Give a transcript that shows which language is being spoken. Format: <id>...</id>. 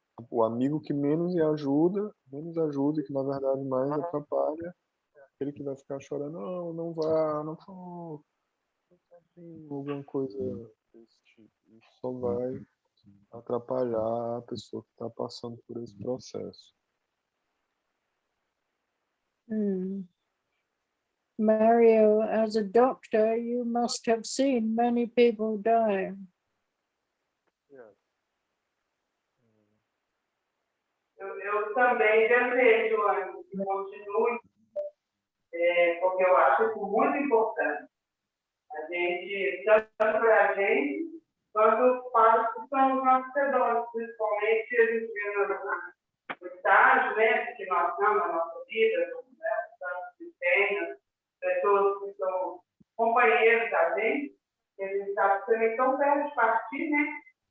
<pt>O amigo que menos ajuda e que na verdade mais atrapalha, é aquele que vai ficar chorando, não vá, não for, alguma coisa desse tipo. Isso só vai atrapalhar a pessoa que está passando por esse processo.</pt> <en>Mario, as a doctor, you must have seen many people die.</en> <pt>Eu também desejo que continue, porque eu acho isso muito importante. A gente, tanto para a gente, quanto para os que são os nossos redores, principalmente a gente vê no estágio, né, que nós estamos na nossa vida, né, tanto que tem, pessoas que são companheiros da gente, que a gente está também tão perto de partir, né?</pt>